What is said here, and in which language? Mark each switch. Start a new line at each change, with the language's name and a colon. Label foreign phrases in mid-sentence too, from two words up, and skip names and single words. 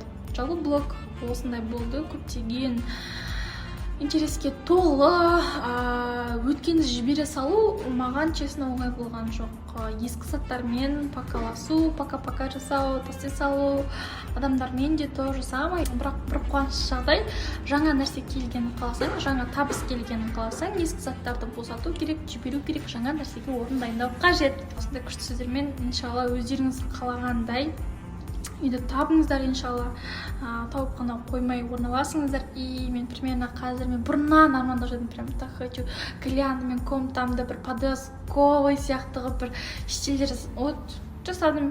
Kazakh: Жалпы блог осындай болды, көптеген интереске толы. Өткенді жібере салу маған честно оңай болған жоқ. Ескі заттармен пакаласу, пака жасау, тастай салу, адамдармен де
Russian: то же самое.
Kazakh: Бірақ бір қуанышты жағдай, жаңа нәрсе келгенін қаласаң, жаңа табыс келгенін қаласаң, ескі заттарды босату керек, жіберу керек, жаңа нәрсеге орын дайындау қажет. Осындай күшті сөздермен иншалла өздеріңіз қалағандай үйді табыңыздар, иншалла. Тауып қана қоймай орналасыңыздар. И мен примерно қазір мен бұрыннан армандап жүрдім,
Russian: прям так хочу
Kazakh: глянды мен комнатамды бір подростковый сияқтығы бір стильдер жасадым.